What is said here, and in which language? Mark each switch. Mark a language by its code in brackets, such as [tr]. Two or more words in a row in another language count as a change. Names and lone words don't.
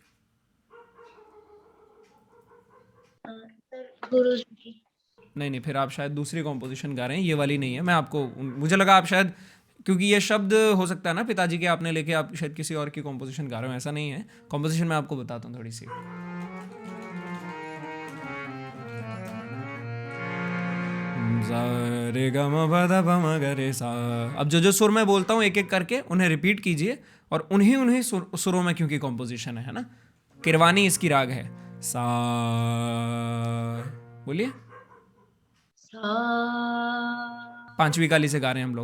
[hi] सर गुरु जी की। नहीं नहीं, फिर आप शायद दूसरी कॉम्पोजिशन गा रहे हैं, ये वाली नहीं है। मैं आपको, मुझे लगा आप शायद, क्योंकि ये शब्द हो सकता है ना पिताजी के आपने लेके आप शायद किसी और की कॉम्पोजिशन गा रहे हो। ऐसा नहीं है। कॉम्पोजिशन मैं आपको बताता हूँ थोड़ी सी। रे ग म प ध प म ग रे सा। अब जो जो सुर मैं बोलता हूँ एक एक करके उन्हें रिपीट कीजिए, और उन्हीं उन्हीं सुरों में क्योंकि कॉम्पोजिशन है ना। किरवानी इसकी राग है। सा, बोलिए। सा। 5वीं काली से गा रहे हैं हम लोग।